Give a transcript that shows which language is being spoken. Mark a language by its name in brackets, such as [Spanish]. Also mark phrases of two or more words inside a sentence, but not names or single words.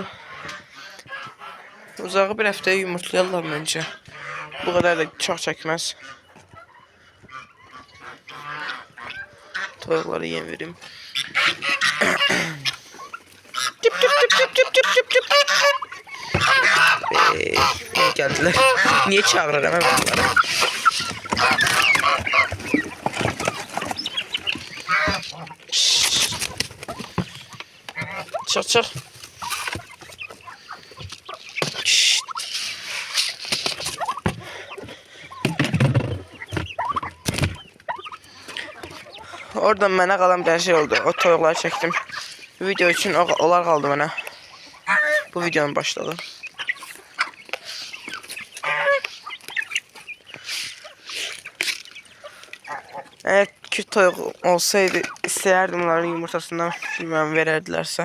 [Azerbaijani] Uzağı bir həftəyə yumurtlayarlar məncə. Bu qədər də çox çəkməz. Toyuqları yem verim. Tip tip tip tip tip tip tip tip. [Turkish] Geldiler. Niye çağırırım ben bunları? Çık çık. [Azerbaijani] Oradan mənə qalan bir şey oldu. O toyuqları çəkdim. Video üçün onlar qaldı mənə. Bu videonun başladı. Eğer küt toyuq olsaydı istəyərdim onların yumurtasından bilmem verərdilərsə.